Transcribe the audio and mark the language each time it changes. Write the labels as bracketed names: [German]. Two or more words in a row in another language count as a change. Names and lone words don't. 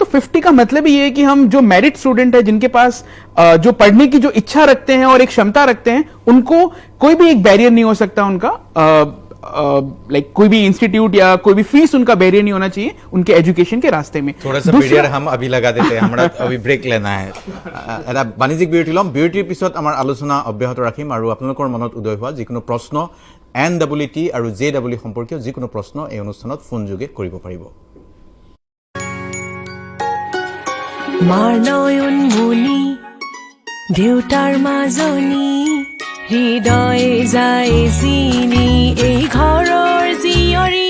[Hindi] तो 50 का मतलब ये है कि हम जो मेरिट स्टूडेंट है, जिनके पास जो पढ़ने की जो इच्छा रखते हैं और एक क्षमता रखते हैं, उनको कोई भी एक बैरियर नहीं हो सकता उनका, लाइक कोई भी इंस्टीट्यूट या कोई भी फीस उनका बैरियर नहीं होना चाहिए उनके एजुकेशन के रास्ते में। थोड़ा सा बैरियर हम अभी लगा देते हैं, हमारा अभी ब्रेक लेना है। [Assamese] এটা বাণিজ্যিক বিৰতি লম, বিৰতিৰ পিছত আমাৰ আলোচনা অব্যাহত ৰাখিম আৰু আপোনালোকৰ মনত উদয় হোৱা যিকোনো প্ৰশ্ন NWT আৰু JW সম্পৰ্কীয় যিকোনো প্ৰশ্ন এই অনুষ্ঠানত ফোন যোগে কৰিব পাৰিব। মাৰ নয়ন মনি দেউতাৰ মাজনী হৃদয় যায় চিনি এই ঘৰৰ জীয়ৰী।